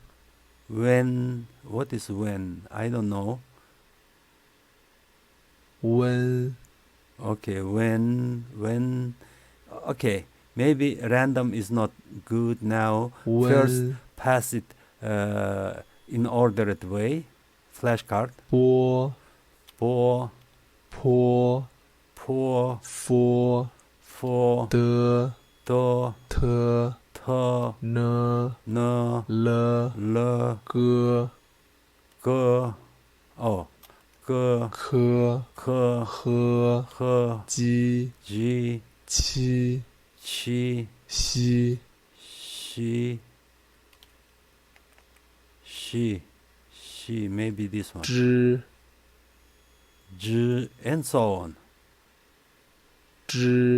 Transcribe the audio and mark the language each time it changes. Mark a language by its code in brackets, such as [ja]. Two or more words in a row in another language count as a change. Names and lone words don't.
[en] when, what is when? I don't know. [zh] wen, [en] Okay, when, okay, maybe random is not good now. First, [zh] wen, [en] pass it in ordered way. Flashcard. [zh] bo, Po, po, fo, fo, d, d, t, t, t, n, n, l, l, g, g, oh, g, k, k, h, h, ji, g, qi, chi, xi, [en] she, maybe this one. [zh] zhi, [en] J, and so on. [zh] zhi.